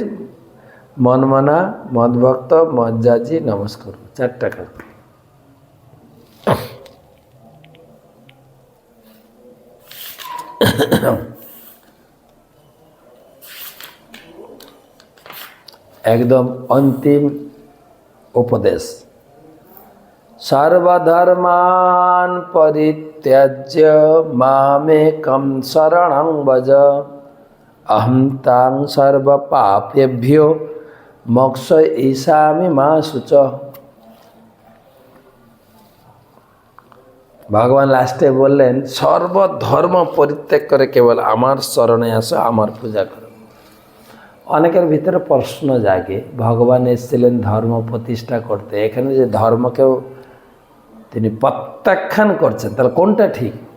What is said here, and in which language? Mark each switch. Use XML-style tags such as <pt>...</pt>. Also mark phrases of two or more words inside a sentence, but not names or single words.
<sa>মনমনা, মদভক্ত, মজ্জাজি, নমস্কার,</sa> <bn>4টা কাজ। একদম অন্তিম উপদেশ,</bn> <sa>সর্বধর্মান পরিত্যাজ্য মামেকং শরণং ভজ, অহং তাং সর্বপাপেভ্যো মোক্ষয়িষ্যামি মা শুচঃ।</sa> <bn>ভগবান লাস্টে বললেন, সর্বধর্ম পরিত্যাগ করে কেবল আমার শরণে আসো, আমার পূজা করো। অনেকের ভিতরে প্রশ্ন জাগে, ভগবান এসেছিলেন ধর্ম প্রতিষ্ঠা করতে, এখানে যে ধর্মকেও তিনি প্রত্যাখ্যান করছেন, তাহলে কোনটা ঠিক?</bn>